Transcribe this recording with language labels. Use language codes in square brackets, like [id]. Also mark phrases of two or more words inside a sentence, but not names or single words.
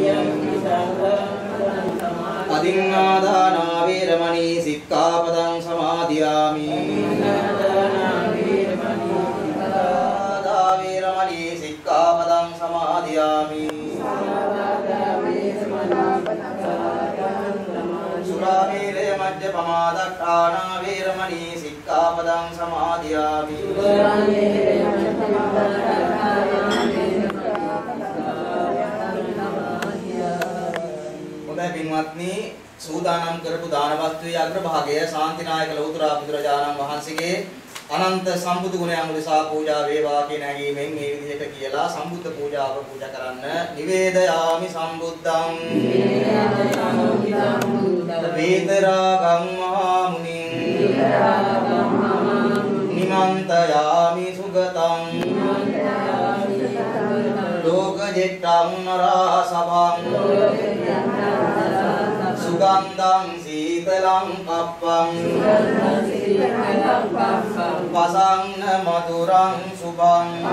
[pi] අදින්නාදානා වේරමණී සික්ඛාපදං සමාදියාමි වේරමණී සික්ඛාපදං සමාදියාමි සුරාමේරය මජ්ජපමාදට්ඨානා වේරමණී සික්ඛාපදං සමාදියාමි [si] හොඳයි පින්වත්නි සූදානම් කරපු දාන වස්තුවේ අග්‍රභාගය ශාන්තිනායක ලෞතර බුදුරජාණන් වහන්සේගේ අනන්ත සම්බුදු ගුණයන් උදෙසා පූජා වේවා කියන හැඟීමෙන් මේ විදිහට කියලා සම්බුද්ධ පූජාව පූජා කරන්න [pi] නිවේදයාමි සම්බුද්ධං වේදරාගං මහා මුනිං නිමන්තයාමි සුගතං ලෝකජෙට්ටං නරා සභං සුගන්ධං සීතලං කප්පං වසංන මధుරං සුභං